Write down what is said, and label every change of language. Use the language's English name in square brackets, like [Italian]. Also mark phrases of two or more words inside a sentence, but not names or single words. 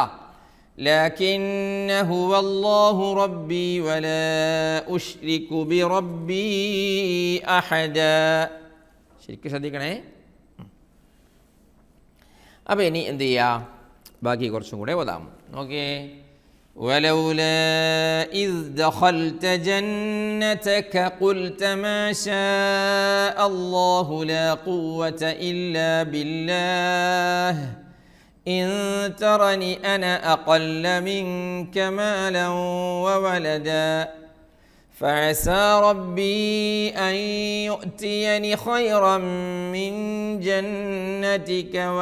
[Arabic] لكنا هو الله ربي ولا أشرك بربي أحدا. [Malayalam] ശരിക്കും ശ്രദ്ധിക്കണേ. അപ്പോൾ ഇനി എന്ത് ചെയ്യുക? ബാക്കി കുറച്ചും കൂടെ ഓതാം. ഓക്കേ. [Arabic] ولولا إذ دخلت جنتك قلت ما شاء الله لا قوة إلا بالله إن ترني أنا أقل منك مالا وولدا فعسى ربي أن يؤتيني خيرا من جنتك